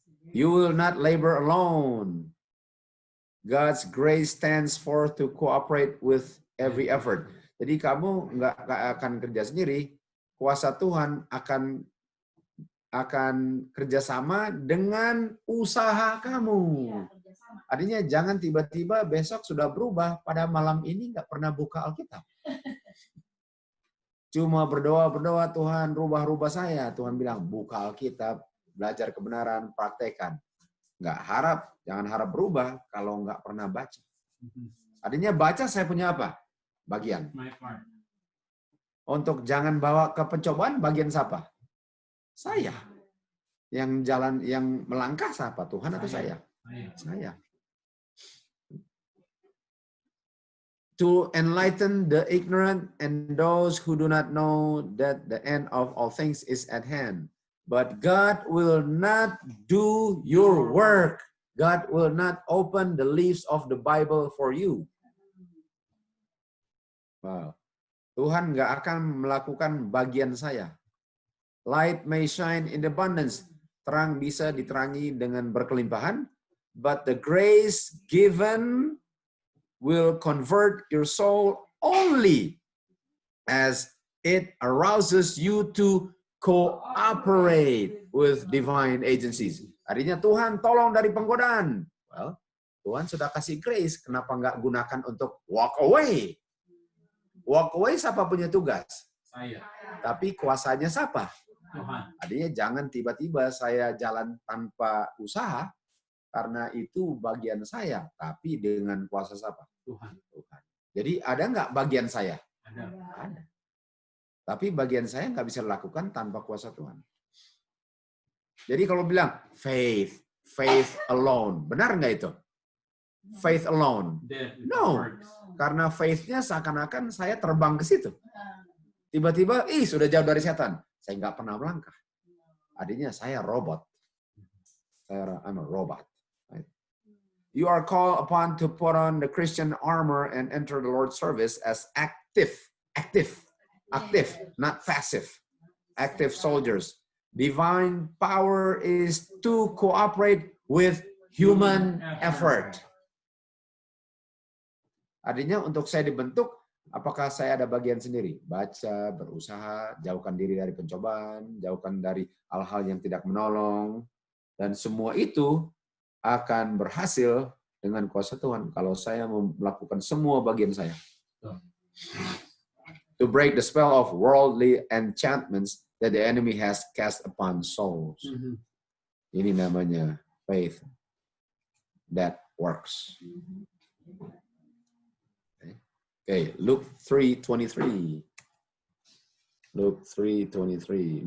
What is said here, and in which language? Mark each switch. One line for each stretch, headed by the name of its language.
English: You will not labor alone. God's grace stands forth to cooperate with every effort.
Indonesian: Jadi kamu nggak akan kerja sendiri. Kuasa Tuhan akan kerjasama dengan usaha kamu. Artinya jangan tiba-tiba besok sudah berubah, pada malam ini nggak pernah buka Alkitab. Cuma berdoa, Tuhan rubah saya. Tuhan bilang, buka Alkitab, belajar kebenaran, praktekan. Jangan harap berubah kalau nggak pernah baca. Artinya baca saya punya apa? Bagian. Untuk jangan bawa ke pencobaan, bagian siapa? Saya. Yang melangkah siapa? Tuhan atau saya? Saya.
English: To enlighten the ignorant and those who do not know that the end of all things is at hand. But God will not do your work. God will not open the leaves of the Bible for you. Wow.
Indonesian: Tuhan nggak akan melakukan bagian saya.
English: Light may shine in abundance.
Indonesian: Terang bisa diterangi dengan berkelimpahan.
English: But the grace given will convert your soul only as it arouses you to cooperate with divine agencies.
Indonesian: Artinya Tuhan tolong dari penggodaan. Well, Tuhan sudah kasih grace, kenapa nggak gunakan untuk
English: walk away? Walk away
Indonesian: siapa punya tugas? Saya. Tapi kuasanya siapa? Tuhan. Artinya jangan tiba-tiba saya jalan tanpa usaha, karena itu bagian saya, tapi dengan kuasa siapa? Tuhan. Tuhan. Jadi ada nggak bagian saya? Ada. Ada. Tapi bagian saya nggak bisa lakukan tanpa kuasa Tuhan. Jadi kalau bilang
English: faith alone,
Indonesian: benar nggak itu? Faith alone? No, karena faith-nya seakan-akan saya terbang ke situ. Tiba-tiba, sudah jauh dari setan. Saya nggak pernah melangkah. Artinya saya robot.
English: I'm a robot. Right? You are called upon to put on the Christian armor and enter the Lord's service as active, not passive, active soldiers. Divine power is to cooperate with human effort.
Indonesian: Artinya untuk saya dibentuk, apakah saya ada bagian sendiri? Baca, berusaha, jauhkan diri dari pencobaan, jauhkan dari hal-hal yang tidak menolong. Dan semua itu akan berhasil dengan kuasa Tuhan kalau saya melakukan semua bagian saya.
English: To break the spell of worldly enchantments that the enemy has cast upon souls.
Indonesian: Ini namanya
English: faith that works. Okay, Luke 3:23. Luke 3:23.